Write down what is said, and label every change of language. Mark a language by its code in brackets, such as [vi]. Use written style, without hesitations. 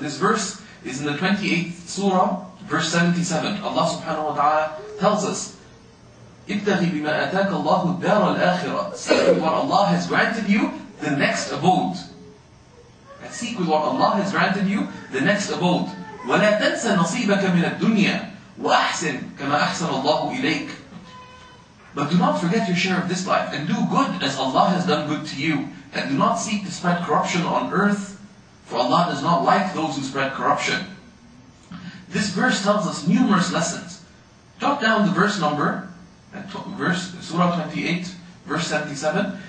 [en] And this verse is in the 28th surah, verse 77. Allah subhanahu wa ta'ala tells us, [ar] ابتغي بما آتاك الله الدار الآخرة. [en] Seek with what Allah has granted you the next abode. And seek with what Allah has granted you the next abode. [ar] ولا تنس نصيبك من الدنيا وأحسن كما أحسن الله إليك. [en] But do not forget your share of this life, and do good as Allah has done good to you. And do not seek to spread corruption on earth, for Allah does not like those who spread corruption. This verse tells us numerous lessons. Jot down the verse number, Surah 28, verse 77.